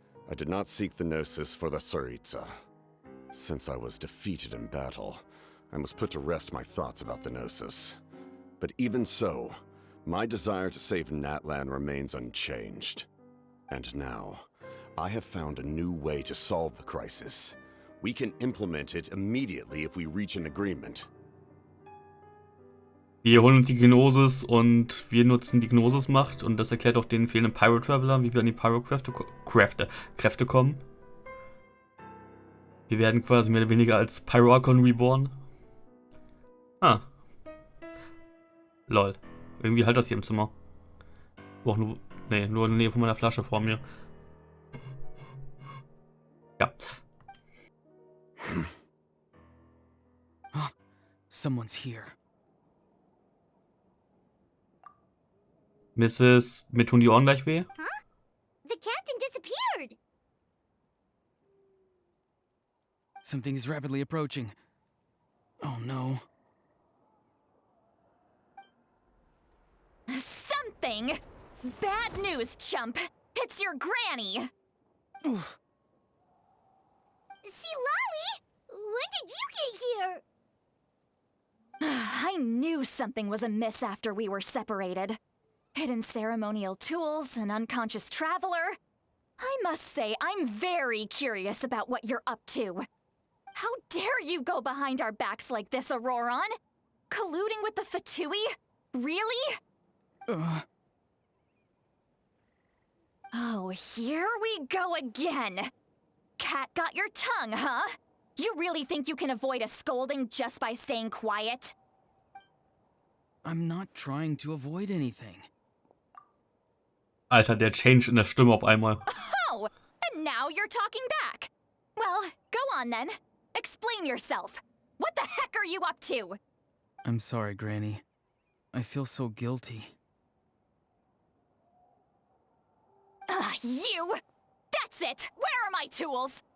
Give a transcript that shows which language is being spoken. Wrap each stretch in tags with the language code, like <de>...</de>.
<en>I did not seek the Gnosis for the Tsaritsa. Since I was defeated in battle, I must put to rest my thoughts about the Gnosis. But even so, my desire to save Natlan remains unchanged. And now, I have found a new way to solve the crisis. We can implement it immediately if we reach an agreement.</en> <de>Wir holen uns die Gnosis und wir nutzen die Gnosis-Macht und das erklärt auch den fehlenden Pyro Traveler, wie wir an die Pyro-Kräfte kommen. Wir werden quasi mehr oder weniger als Pyro Archon reborn. Ah. Lol. Irgendwie halt das hier im Zimmer. Auch nur, nee, nur in der Nähe von meiner Flasche vor mir. Ja.</de> <en>Someone's here. Mrs.</en> <de>Mir tun die Ohren gleich weh?</de> <en>The captain disappeared! Something is rapidly approaching. Oh no. Something? Bad news, chump. It's your granny. See, Lolly? When did you get here? I knew something was amiss after we were separated. Hidden ceremonial tools, an unconscious traveler. I must say, I'm very curious about what you're up to. How dare you go behind our backs like this, Auroron? Colluding with the Fatui? Really? Oh, here we go again. Cat got your tongue, huh? You really think you can avoid a scolding just by staying quiet? I'm not trying to avoid anything.</en> <de>Alter, der Change in der Stimme auf einmal.</de> <en>Oh, and now you're talking back. Well, go on then. Explain yourself. What the heck are you up to? I'm sorry, Granny. I feel so guilty. You! That's it! Where are my tools?</en>